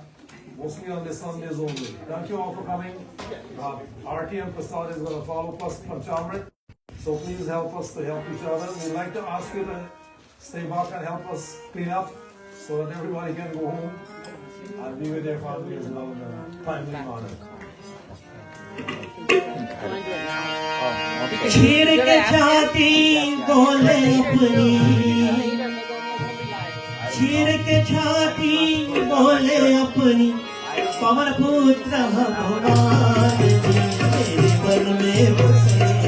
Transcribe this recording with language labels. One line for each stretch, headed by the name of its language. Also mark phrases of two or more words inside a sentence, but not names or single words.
English: Mostly on the Sundays only. Thank you all for coming. Arti and Prasad is going to follow us Panchamrit. So please help us to help each other. We'd like to ask you to stay back and help us clean up so that everybody can go home and be with their family as well in a timely manner.
Hindi: छीर के छाती बोले अपनी, छीर के छाती बोले अपनी, पवन पुत्र भगवान जी मेरे मन में बसे